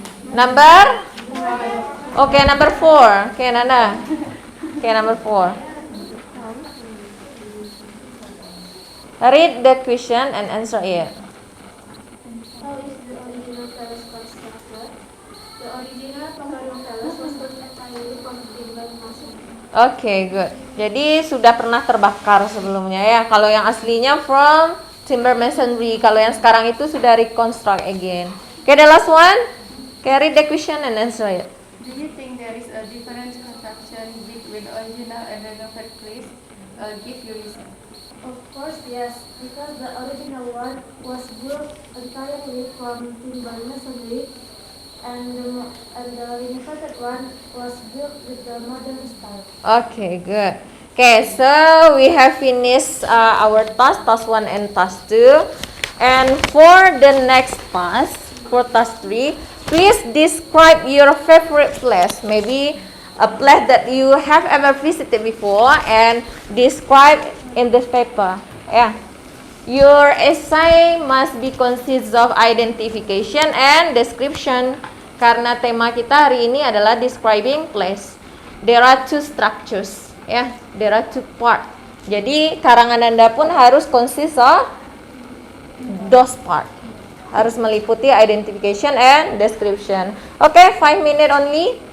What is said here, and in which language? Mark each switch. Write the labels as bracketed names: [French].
[English] Number? Okay, number 4. Okay, Nanda. Okay, number 4. Read the question and answer it. How is the original palace constructed? The original Pagaribuan Palace was built entirely from timber masonry. Oke, good. [Indonesian] Jadi sudah pernah terbakar sebelumnya ya. Kalau yang aslinya [English] from timber masonry, [Indonesian] kalau yang sekarang itu sudah [English] reconstruct again. Okay, the last one. Okay, read the question and answer it. Do you think there is a different construction between the original and the renovated place? Give your reason. Of course, yes, because the original one was built entirely from timber masonry, and the renovated one was built with the modern style. Okay, good. Okay, so we have finished our task 1 and task 2. And for the next task, for task 3, please describe your favorite place. Maybe a place that you have ever visited before and describe in this paper. Yeah. Your essay must be consist of identification and description. [Indonesian] Karena tema kita hari ini adalah describing place. [English] There are 2 structures. [Indonesian] Ya, [English] there are 2 part. [Indonesian] Jadi karangan Anda pun harus [English] consist of those part. [Indonesian] Harus meliputi identification and description. Oke, [English] 5 minutes only.